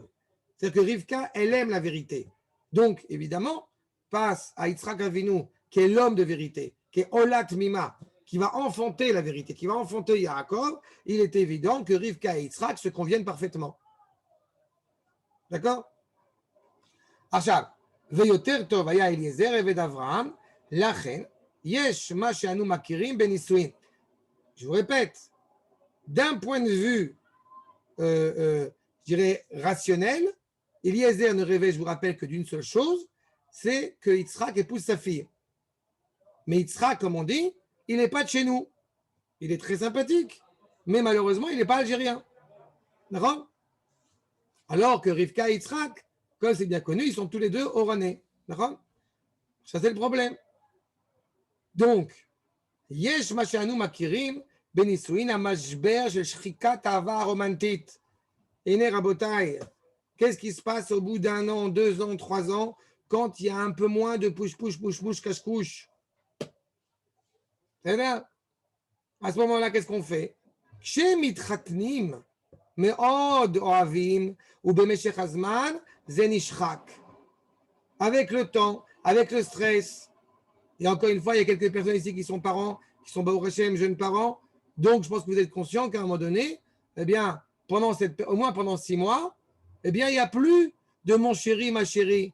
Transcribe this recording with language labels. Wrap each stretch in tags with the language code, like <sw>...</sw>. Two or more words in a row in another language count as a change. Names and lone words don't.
<fr>C'est-à-dire que Rivka, elle aime la vérité. Donc, évidemment, passe à Yitzhak Avinu, qui est l'homme de vérité, qui est</fr> <he>עולת מימה,</he> <fr>qui va enfanter la vérité, qui va enfanter Yaakov. Il est évident que Rivka et Yitzhak se conviennent parfaitement. D'accord?</fr> <he>עכשיו, ויותר טוב היה אליעזר עבד אברהם, לכן יש מה שאנו מכירים בנישואין.</he> <fr>Je vous répète, d'un point de vue, je dirais, rationnel, Eliezer ne rêvait, je vous rappelle, que d'une seule chose, c'est que Yitzhak épouse sa fille. Mais Yitzhak, comme on dit, il n'est pas de chez nous. Il est très sympathique, mais malheureusement, il n'est pas algérien. D'accord? Alors que Rivka et Yitzhak, comme c'est bien connu, ils sont tous les deux oranais. D'accord? Ça, c'est le problème. Donc,</fr> <he>יש מה שאנו מכירים בנישואין המשבר של שחיקת אהבה רומנטית. הנה רבותיי,</he> <fr>qu'est-ce qui se passe au bout d'un an, 2 ans, 3 ans, quand il y a un peu moins de push, cache-couche? C'est-à-dire, à ce moment-là, qu'est-ce qu'on fait?</fr> <he>כשמתחתנים מאוד אוהבים ובמשך הזמן זה נשחק.</he> <fr>Avec le temps, avec le stress. Et encore une fois, il y a quelques personnes ici qui sont parents, qui sont</fr> <he>ברוך השם,</he> <fr>jeunes parents. Donc, je pense que vous êtes conscients qu'à un moment donné, eh bien, au moins pendant 6 mois, eh bien, il n'y a plus de mon chéri, ma chérie.</fr>